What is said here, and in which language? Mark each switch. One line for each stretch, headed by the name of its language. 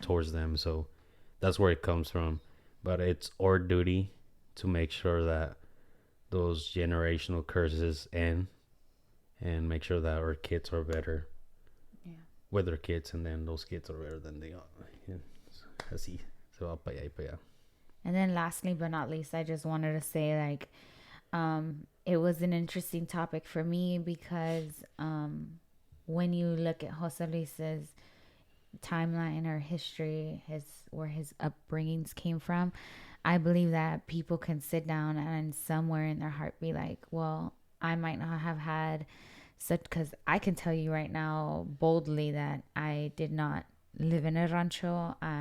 English: towards them. So that's where it comes from. But it's our duty to make sure that those generational curses end, and make sure that our kids are better Yeah. with their kids, and then those kids are better than they are. Yeah.
Spanish: Así se va para allá y para allá.
English: And then lastly but not least, I just wanted to say, like, it was an interesting topic for me because when you look at Jose Luis's timeline or history, where his upbringings came from, I believe that people can sit down and somewhere in their heart be like, well, I might not have had such, because I can tell you right now boldly that I did not live in a rancho.